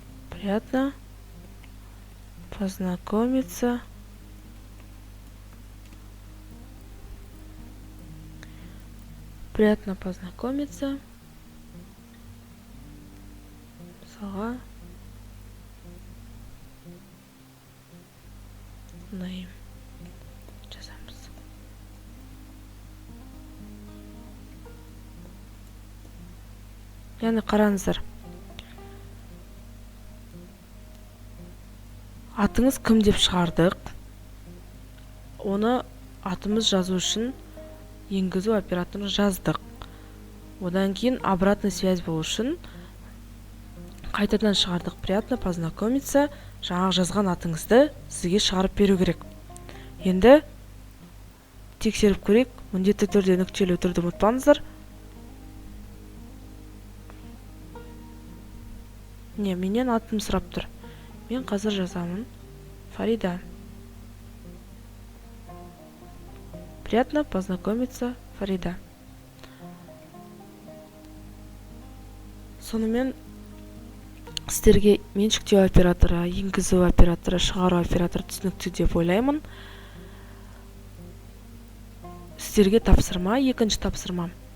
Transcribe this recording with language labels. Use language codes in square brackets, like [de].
[ru] Приятно познакомиться. Приятно познакомиться. [kk] Мысалға name жазамыз. Яғни қараңыздар. Атыңыз кім деп шығардық. Оны атымыз жазу үшін енгізу операторын жаздық. Одан кейін [ru] обратный связь [kk] болу үшін қайтадан шығардық. [ru] Приятно познакомиться. [kk] Жаңағы жазған атыңызды сізге шығарып беру керек. Енді тексеріп көрейік. Міндетті түрде нүктелі өтірді ұмытпаңыздар. Менен атым сұрап тұр. Мен қазір жазамын. Фарида. [ru] Приятно познакомиться, Фарида. [kk] Сонымен сіздерге меншіктеу операторы, енгізу операторы, шығару операторы түсінікті деп ойлаймын. Сіздерге тапсырма, екінші тапсырма.